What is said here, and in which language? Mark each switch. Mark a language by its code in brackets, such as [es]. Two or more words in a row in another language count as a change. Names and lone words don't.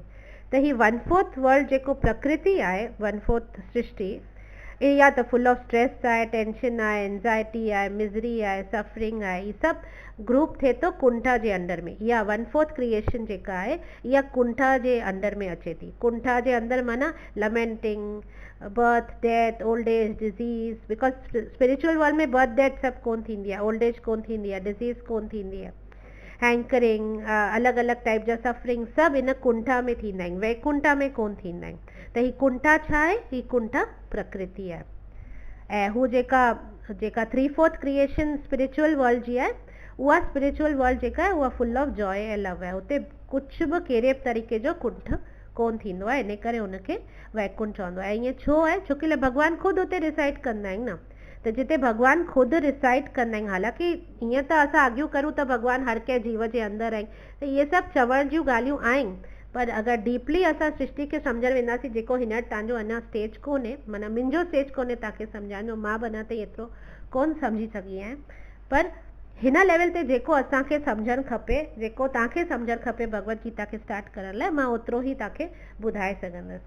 [sd] त ही 1/4 वर्ल्ड जेको प्रकृति आहे, 1/4 सृष्टि, या त [en] full of stress [sd] आहे, टेंशन आहे, एंजाइटी आहे, मिज़री आहे, सफरिंग आहे, ही सभु ग्रुप थिए थो कुंठा जे अंडर में। इहा 1/4 क्रिएशन जेका आहे इहा कुंठा जे अंडर में अचे थी। कुंठा जे अंदर माना [en] lamenting, birth, death, old age, disease, because spiritual world [sd] में [en] birth death [sd] सभु कोन थींदी आहे, [en] old age [sd] कोन थींदी आहे, डिज़ीज़ कोन थींदी आहे, हैंकरिंग, अलॻि अलॻि टाइप जा सफरिंग सभु इन कुंठा में थींदा आहिनि, वैकुंठा में कोन थींदा आहिनि। त ही कुंठा छा आहे? ही कुंठा प्रकृति आहे। ऐं हू जेका 3/4 [en] creation spiritual world [sd] जी आहे, उहा [en] spiritual world [sd] जेका आहे उहा [en] full of joy [sd] ऐं लव आहे, हुते कुझु बि कहिड़े बि तरीक़े जो कुंठ कोन थींदो आहे, इन करे हुनखे वैकुंठ चवंदो आहे। ऐं ईअं छो आहे? छो कि भॻवानु ख़ुदि हुते रिसाइड कंदा आहिनि न, त जिते भॻवानु ख़ुदि रिसाइड कंदा आहिनि, हालांकि ईअं त असां आर्ग्यू करूं त भॻवानु हर कंहिं जीव जे अंदरि आहिनि, त इहे सभु चवण जूं ॻाल्हियूं आहिनि, पर अगरि डीपली असां सृष्टि खे सम्झणु वेंदासीं, जेको हींअर तव्हांजो अञा स्टेज कोन्हे, माना मुंहिंजो स्टेज कोन्हे तव्हांखे सम्झाइण जो, मां बि अञा ताईं एतिरो कोन सम्झी सघी आहियां, पर हिन लेवल ते जेको असांखे सम्झणु खपे, जेको तव्हांखे सम्झणु खपे भगवत गीता खे स्टार्ट करण लाइ, मां ओतिरो ई तव्हांखे ॿुधाए सघंदसि।